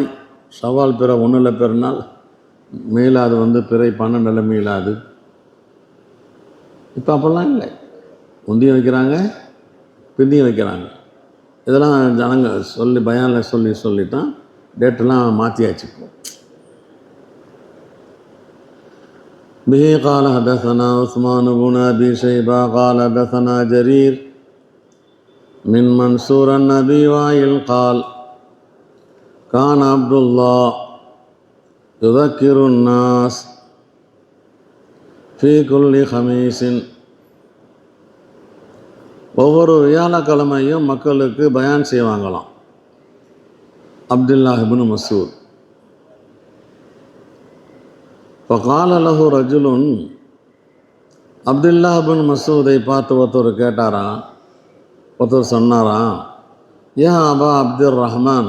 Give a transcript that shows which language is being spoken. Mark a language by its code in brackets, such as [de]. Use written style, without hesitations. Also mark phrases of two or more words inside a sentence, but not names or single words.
[ta] ஷவால் பிற 1 பெருநாள், மீலாது வந்து பிறை 12 மீலாது. இப்போ அப்போல்லாம் இல்லை, முந்தியும் வைக்கிறாங்க, பிந்தியும் வைக்கிறாங்க. இதெல்லாம் ஜனங்க சொல்லி பயானில் சொல்லித்தான் டேட்டெல்லாம் மாற்றியாச்சுப்போ. [ar] به قال حدثنا عثمان بن أبي شيبة قال حدثنا جرير من منصور النبي وائل قال كان عبد الله يذكر الناس في كل خميس. [ta] ஒவ்வொரு வியாழக்கிழமையும் மக்களுக்கு பயான் செய்வாங்களாம் அப்துல்லாஹ் இப்னு மஸ்ஊத். [ar] فقال له رجل, [ta] அப்துல்லாஹ் இப்னு மஸ்ஊதை பார்த்து ஒருத்தர் கேட்டாராம், ஒருத்தர் சொன்னாராம், யா அபா அப்துர் ரஹ்மான்.